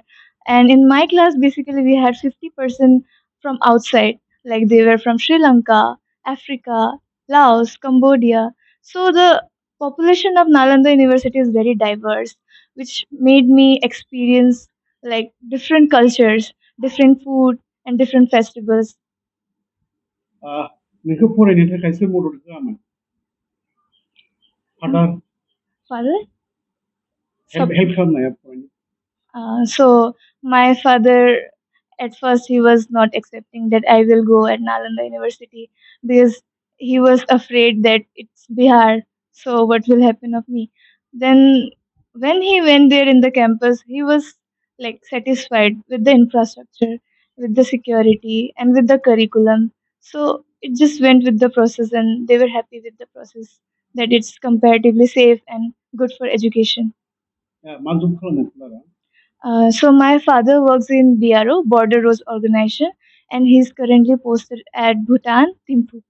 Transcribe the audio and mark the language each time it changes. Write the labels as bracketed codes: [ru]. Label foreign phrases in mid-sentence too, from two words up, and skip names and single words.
[en] And in my class, basically, we had 50% from outside, like they were from Sri Lanka, Africa, Laos, Cambodia. So the population of Nalanda University is very diverse, which made me experience like different cultures, different food, and different festivals. [brx] नोंखौ फरायनो थाखाय सोर मदद होआमोन? फादार [en] Father? [brx] हेल्प खालामनाया फरायनो? [en] So my father, at first, he was not accepting that I will go at Nalanda University because he was afraid that it's Bihar. So what will happen of me? Then when he went there in the campus, he was like satisfied with the infrastructure, with the security, and with the curriculum. So it just went with the process, and they were happy with the process that it's comparatively safe and good for education. [brx] मा जब खालामो फादारा? [en] So my father works in BRO, Border Roads Organization, and he's currently posted at Bhutan, Thimphu.